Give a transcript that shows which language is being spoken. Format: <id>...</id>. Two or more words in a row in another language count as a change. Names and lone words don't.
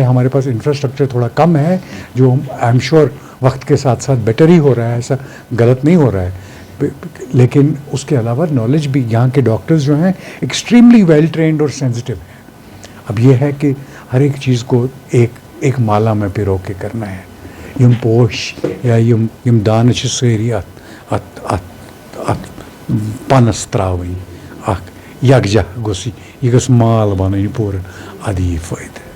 <hi>हमारे पास इंफ्रास्ट्रक्चर थोड़ा कम है जो</hi> <en>I am sure</en> <hi>वक्त के साथ साथ बेटर ही हो रहा है, ऐसा गलत नहीं हो रहा है, लेकिन उसके अलावा नॉलेज भी यहाँ के डॉक्टर्स जो हैं</hi> <en>extremely well trained</en> <hi>और सेंसिटिव हैं। अब ये है कि हर एक चीज़ को एक माला में पिरो के करना है।</hi> <ks>यम पोश या यम दानश सेरी पानस त्रावई यकजा गोसी, यह गस माल बन पूर अदी फायदे।</ks>